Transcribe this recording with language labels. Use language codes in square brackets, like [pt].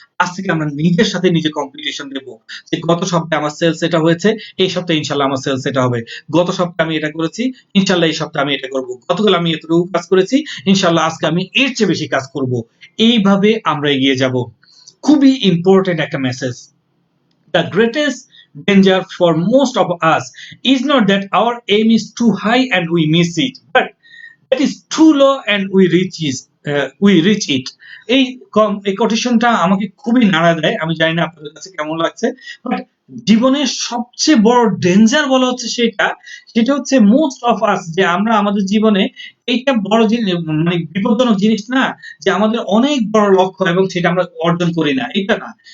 [bn] আজ থেকে আমরা নিজের সাথে নিজে কম্পিটিশন দেবো যে গত সপ্তাহে আমার সেলস এটা হয়েছে, এই সপ্তাহে ইনশাল্লাহ আমার সেলস এটা হবে। গত সপ্তাহে আমি এটা করেছি, ইনশাল্লাহ এই সপ্তাহে আমি এটা করব। গতকাল আমি এতটুকু কাজ করেছি, ইনশাল্লাহ আজকে আমি এর চেয়ে বেশি কাজ করব। এইভাবে আমরা এগিয়ে যাব। খুবই ইম্পর্টেন্ট একটা message. [en] The greatest danger for most of us is not that our aim is too high and we miss it, but that is too low and we reach it. [bn] এই কোটেশনটা আমাকে খুবই নাড়া দেয়। আমি জানি না আপনাদের কাছে কেমন লাগছে, বাট জীবনের সবচেয়ে বড় ডেঞ্জার বলা হচ্ছে সেটা হচ্ছে মোস্ট অফ আস, যে আমরা আমাদের জীবনে এইটা বড় জিনিস, মানে বিপজ্জনক জিনিস না যে আমাদের অনেক বড় লক্ষ্য এবং সেটা আমরা অর্জন করি না, এটা না।